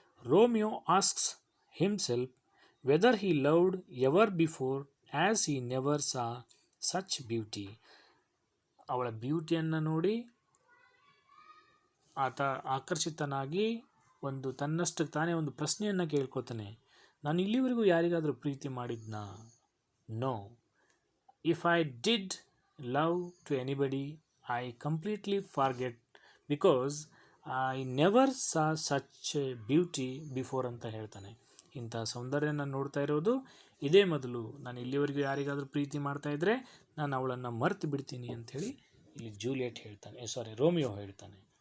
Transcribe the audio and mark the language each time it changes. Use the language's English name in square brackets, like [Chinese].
[English] Romeo asks himself whether he loved ever before as he never saw such beauty. [Kannada] ಅವಳ ಬ್ಯೂಟಿಯನ್ನು ನೋಡಿ ಆತ ಆಕರ್ಷಿತನಾಗಿ ಒಂದು ತನ್ನಷ್ಟಕ್ಕೆ ತಾನೇ ಒಂದು ಪ್ರಶ್ನೆಯನ್ನು ಕೇಳ್ಕೊತಾನೆ, ನಾನು ಇಲ್ಲಿವರೆಗೂ ಯಾರಿಗಾದರೂ ಪ್ರೀತಿ ಮಾಡಿದ್ನಾ? [English] No. If I did love to anybody I completely forget because I never saw such beauty before [Kannada] ಅಂತ ಹೇಳ್ತಾನೆ. ಇಂಥ ಸೌಂದರ್ಯನ ನೋಡ್ತಾ ಇರೋದು ಇದೇ ಮೊದಲು. ನಾನು ಇಲ್ಲಿವರೆಗೂ ಯಾರಿಗಾದರೂ ಪ್ರೀತಿ ಮಾಡ್ತಾ ಇದ್ದರೆ ನಾನು ಅವಳನ್ನು ಮರ್ತು ಬಿಡ್ತೀನಿ ಅಂಥೇಳಿ ಇಲ್ಲಿ ಜೂಲಿಯಟ್ ಹೇಳ್ತಾನೆ, ರೋಮಿಯೋ ಹೇಳ್ತಾನೆ.